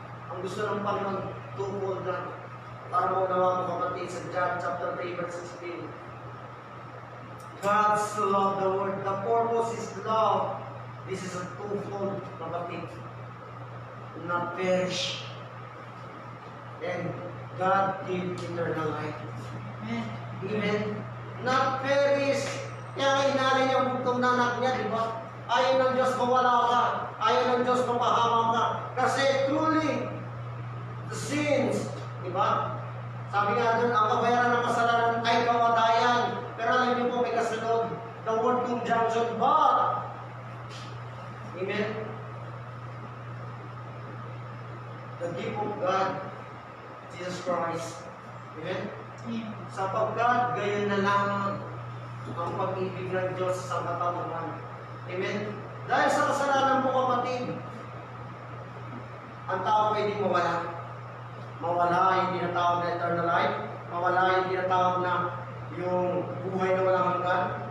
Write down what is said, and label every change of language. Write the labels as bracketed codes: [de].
[tl] Ang gusto ng Panginoon, twofold na. Para maunawa mo kapatid sa John chapter 3 verse 16. [en] God so loved the world. The purpose is love. This is a twofold, kapatid. not perish. And God give eternal life. Amen. Not perish. [tl] Kaya inalay niya ang bugtong na anak niya, di ba? Ayaw ng Diyos mawala ka. Ayaw ng Diyos mapahamak ka. Kasi [en] truly, the sins, [tl] di ba? Sabi nga doon, ang kabayaran ng kasalanan ay kamatayan. Pero alam niyo po, may kasunod. [en] The word conjunction, but. [tl] Amen. [en] The gift of God, Jesus Christ. Amen. [tl] Sapagkat gayon na lamang ang pag-ibig ng Diyos sa katauhan. Amen. Dahil sa kasalanan po, kapatid, ang tao pwede mawala. Mawala yung tinatawag na eternal life. Mawala yung tinatawag na yung buhay na walang hanggan.